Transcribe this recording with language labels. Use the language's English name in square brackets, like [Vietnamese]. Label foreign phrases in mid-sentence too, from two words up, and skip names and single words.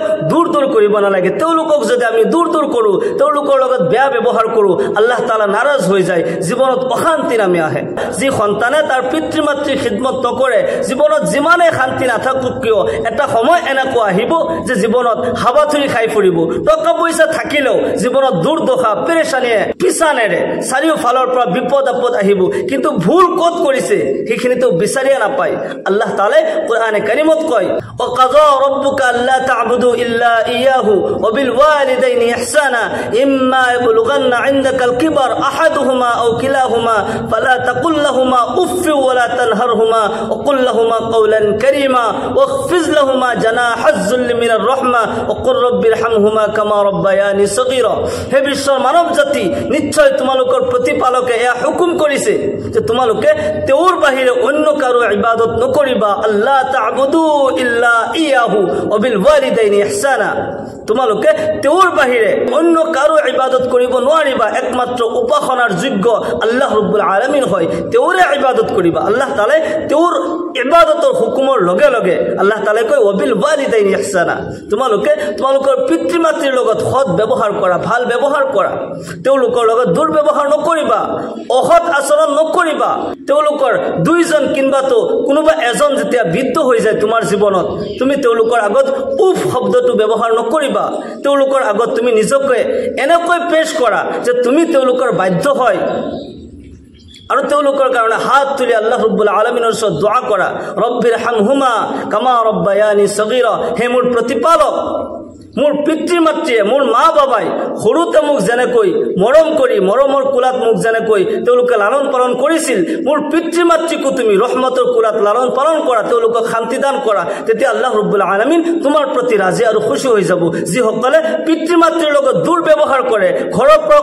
[Assamese] দূৰ কৰিব নালাগে তেওঁলোকক যদি আমি দূৰ কৰো তেওঁলোকৰ লগত বেয়া ব্যৱহাৰ কৰো আল্লাহ তাআলা নাৰাজ হৈ যায় জীৱনত অশান্তি নামি আহে যি সন্তানে তাৰ পিতৃ মাতৃৰ খিদমত নকৰে জীৱনত যিমানে শান্তি নাথাকক কিয় এটা সময় এনেকুৱা আহিব যে জীৱনত হাবাথুৰি খাই ফুৰিব টকা পইচা থাকিলেও জীৱনত দুৰ্দশা পেৰেশানিয়ে পিছানেৰে চাৰিওফালৰ পৰা বিপদ আপদ আহিব কিন্তু ভুল ক'ত কৰিছে সেইখিনিতো বিচাৰিয়ে নাপায় আল্লাহ তাআলাই কোৰআনে কাৰিমত কয় [Arabic] وقضى ربك ألا تعبدوا إلا إياه وبالوالدين إحسانا إما يبلغن عندك الكبر أحدهما أو كلاهما فلا تقل لهما أف ولا تنهرهما وقل لهما قولا كريما واخفض لهما جناح الذل من الرحمة وقل رب ارحمهما كما ربياني صغيرا [Assamese] হে বিশ্বৰ মানৱ জাতি নিশ্চয় তোমালোকৰ প্ৰতিপালকে এয়া হুকুম কৰিছে যে তোমালোকে তেওঁৰ বাহিৰে অন্য কাৰো ইবাদত নকৰিবা [Arabic] ألا تعبدوا إلا إياه وبالوالدين إحسانا [Assamese] তোমালোকে তেওঁৰ বাহিৰে অন্য কাৰো ইবাদত কৰিব নোৱাৰিবা একমাত্ৰ উপাসনাৰ যোগ্য আল্লাহ ৰাব্বুল আলামিন হয় তেওঁৰে ইবাদত কৰিবা আল্লাহ তাআলাই তেওঁৰ ইবাদতৰ হুকুমৰ লগে লগে আল্লাহ তাআলাই কয় [Arabic] وبالوالدين إحسانا [Assamese] তোমালোকে তোমালোকৰ পিতৃ মাতৃৰ লগত সৎ ব্যৱহাৰ কৰা ভাল ব্যৱহাৰ কৰা তেওঁলোকৰ লগত দুৰ্ব্যৱহাৰ নকৰিবা অসৎ আচৰণ নকৰিবা তেওঁলোকৰ দুইজন কিনবাতো কোনোবা এজন যেতিয়া বৃদ্ধ হৈ যায় তোমাৰ জীৱনত তুমি তেওঁলোকৰ আগত উফ শব্দটো ব্যৱহাৰ নকৰিবা তেওঁলোকৰ আগত তুমি নিজকে এনেকৈ পেশ কৰা যে তুমি তেওঁলোকৰ বাধ্য হয় আৰু তেওঁলোকৰ কাৰণে হাত তুলি আল্লাহ ৰাব্বুল আলামিনৰ ওচৰত দোয়া কৰা [Arabic] رب ارحمهما كما ربياني صغيرا [Assamese] হে মোৰ প্ৰতিপালক মোৰ পিতৃ মাতৃয়ে মোৰ মা বাবাই সৰুতে মোক যেনেকৈ মৰম কৰি মৰমৰ কোলাত মোক যেনেকৈ তেওঁলোকে লালন পালন কৰিছিল মোৰ পিতৃ মাতৃকো তুমি ৰহমতৰ কোলাত লালন পালন কৰা তেওঁলোকক শান্তি দান কৰা তেতিয়া আল্লাহ ৰাব্বুল আলামিন তোমাৰ প্ৰতি ৰাজি আৰু খুশি হৈ যাব যিসকলে পিতৃ মাতৃৰ লগত দুৰ্ব্যৱহাৰ কৰে ঘৰৰ পৰা